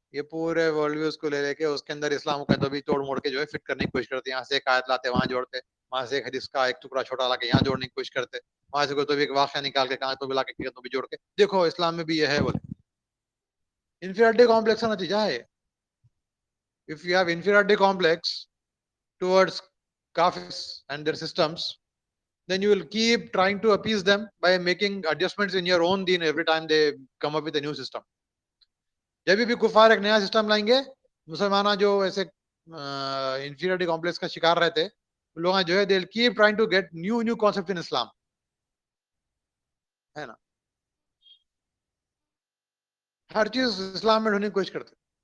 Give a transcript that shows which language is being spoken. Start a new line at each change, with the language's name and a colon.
Urdu: یہ پورے world views کو لے کے اس کے اندر اسلام کو تو بھی توڑ موڑ کے جو ہے فٹ کرنے کی کوشش کرتے ہیں. یہاں سے ایک آیت لاتے وہاں جوڑتے, وہاں سے ایک حدیث کا ایک ٹکڑا چھوٹا لا کے یہاں جوڑنے کی کوشش کرتے, وہاں سے کوئی تو بھی ایک واقعہ نکال کے کہاں تو بھی لا کے تو بھی جوڑ کے دیکھو اسلام میں بھی یہ ہے. بولے انفیریٹی کمپلیکس کا نتیجہ ہے.
English: If you have inferiority complex towards Kafirs and their systems, then you will keep trying to appease them by making adjustments in your own deen every time they come up with a new system.
Urdu: جب بھی کفار ایک نیا system لائیں گے, مسلمان جو ایسے انفیریٹی کمپلیکس کا شکار رہتے لوگ جو ہے
English: they keep trying to get new new concept in Islam,
Urdu: ہے نا, ہر چیز اسلام میں ڈھونڈنے کی کوشش کرتے.